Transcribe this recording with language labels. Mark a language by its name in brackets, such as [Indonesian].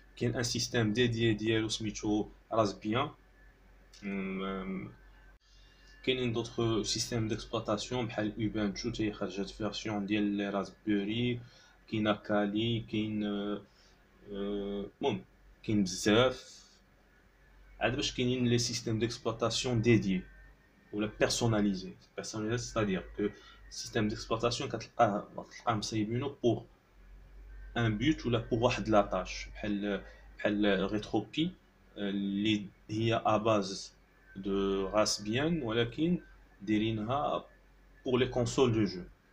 [Arabic] كاين un système dédié ديالو سميتو Raspbian. كاينين d'autres systèmes d'exploitation بحال Ubuntu تاهي خرجت version ديال les Raspberry. كاين Kali, كاين المهم كاين بزاف. عاد باش كاينين les systèmes d'exploitation dédiés ولا personnalisé. [French] Personnalisé, c'est-à-dire que système d'exploitation [Arabic] كتلقاه مصايبينو [French] pour un but ولا pour واحد لا tâche بحال RetroPie [Arabic] اللي هي [French] à base de Raspbian [Arabic] ولكن دايرينها [French] pour les consoles de jeu.